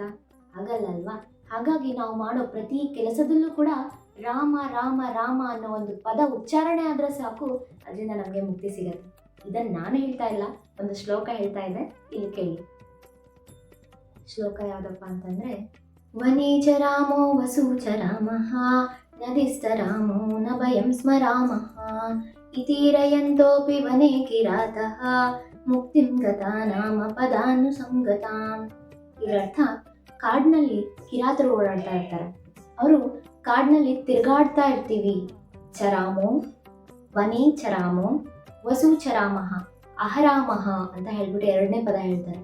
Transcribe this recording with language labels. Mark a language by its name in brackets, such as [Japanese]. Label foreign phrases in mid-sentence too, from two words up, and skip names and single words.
[Kannada] ಆಗಲ್ಲ ಅಲ್ವಾ? ಹಾಗಾಗಿ ನಾವು ಮಾಡೋ ಪ್ರತಿ ಕೆಲಸದಲ್ಲೂ ಕೂಡ ರಾಮ ರಾಮ ರಾಮ ಅನ್ನೋ ಒಂದು ಪದ ಉಚ್ಚಾರಣೆ ಆದ್ರೆ ಸಾಕು, ಅದರಿಂದ ನಮಗೆ ಮುಕ್ತಿ ಸಿಗತ್ತೆ. ಇದನ್ನ ನಾನು ಹೇಳ್ತಾ ಇಲ್ಲ, ಒಂದು ಶ್ಲೋಕ ಹೇಳ್ತಾ ಇದೆ, ಇಲ್ಲಿ ಕೇಳಿ. ಶ್ಲೋಕ ಯಾವ್ದಪ್ಪ ಅಂತಂದ್ರೆ, [Sanskrit] ವನೇ ಚ ರಾಮೋ ವಸು ಚ ರಾಮಃ ನದಿಸ್ಥ ರಾಮೋ ನ ಭಯಂ ಸ್ಮರಾಮಃ ಇತೀರಯಂತೋಪಿ ವನೇ ಕಿರಾತಃ ಮುಕ್ತಿಂ ಗತಾ ನಾಮ ಪದಾನುಸಂಗತಾಂ. [Kannada] ಇದರರ್ಥ, ಕಾಡಿನಲ್ಲಿ ಕಿರಾತರು ಓಡಾಡ್ತಾ ಇರ್ತಾರೆ. ಅವರು ಕಾಡಿನಲ್ಲಿ ತಿರುಗಾಡ್ತಾ ಇರ್ತೀವಿ. [Sanskrit] ಚರಾಮೋ ವನೇ ಚರಾಮೋ ವಸು ಚರಾಮಃ ಅಹರಾಮಃ [Kannada] ಅಂತ ಹೇಳ್ಬಿಟ್ಟು ಎರಡನೇ ಪದ ಹೇಳ್ತಾರೆ.